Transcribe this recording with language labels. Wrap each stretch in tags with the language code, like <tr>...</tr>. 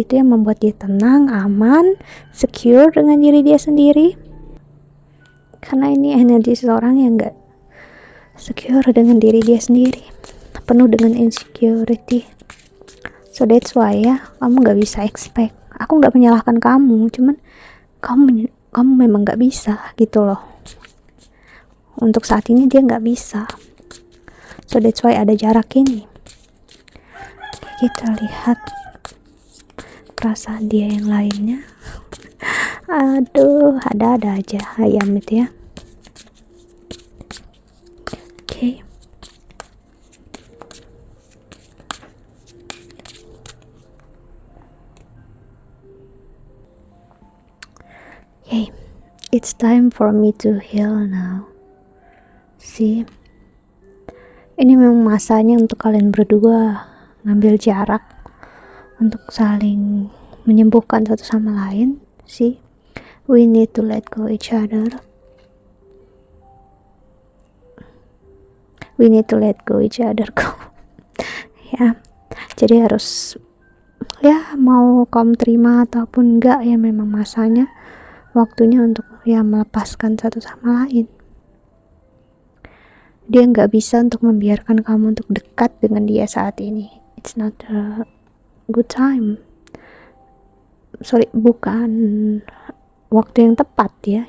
<id>Itu yang membuat dia tenang, aman, secure dengan diri dia sendiri. Karena ini energi seseorang yang nggak secure dengan diri dia sendiri, penuh dengan insecurity.</id> <en>So that's why</en> <id>ya, kamu nggak bisa expect. Aku nggak menyalahkan kamu, cuman kamu memang nggak bisa gitu loh. Untuk saat ini dia nggak bisa.</id> <en>So that's why</en> <id>ada jarak ini. Kita lihat perasaan dia yang lainnya. Aduh, ada aja ayam itu ya.</id> <en>Okay. Okay, it's time for me to heal now.</en> <id>See, ini memang masanya untuk kalian berdua ngambil jarak untuk saling menyembuhkan satu sama lain.</id> <en>See, we need to let go each other. We need to let go each other ya.</en> <id>Jadi harus ya, mau kamu terima ataupun enggak ya, memang masanya, waktunya untuk ya melepaskan satu sama lain. Dia nggak bisa untuk membiarkan kamu untuk dekat dengan dia saat ini.</id> <en>It's not a good time. Sorry,</en> <id>bukan waktu yang tepat ya.</id>